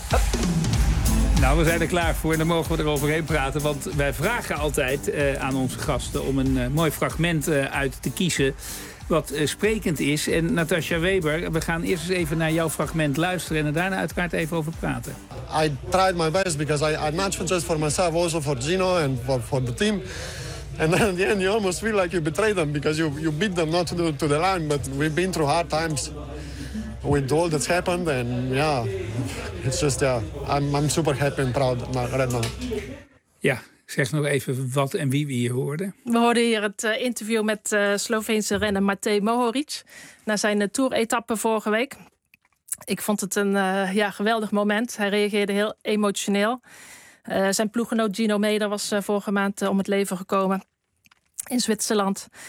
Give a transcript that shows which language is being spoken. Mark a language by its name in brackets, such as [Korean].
[Dutch] Hup. Nou, we zijn er klaar voor en dan mogen we eroverheen praten. Want wij vragen altijd aan onze gasten om een mooi fragment uit te kiezen wat sprekend is. En Natasja Weber, we gaan eerst eens even naar jouw fragment luisteren en daarna uiteraard even over praten. [English] I tried my best because I matched just for myself, also for Gino and for the team. And then in the end you almost feel like you betrayed them because you beat them not to the line, but we've been through hard times with all that's happened and yeah, it's just I'm super happy and proud right now. [Dutch] Ja. Zeg nog even wat en wie we hier hoorden. We hoorden hier het interview met Sloveense renner Matej Mohoric na zijn toer-etappe vorige week. Ik vond het een geweldig moment. Hij reageerde heel emotioneel. Zijn ploeggenoot Gino Meder was vorige maand om het leven gekomen in Zwitserland.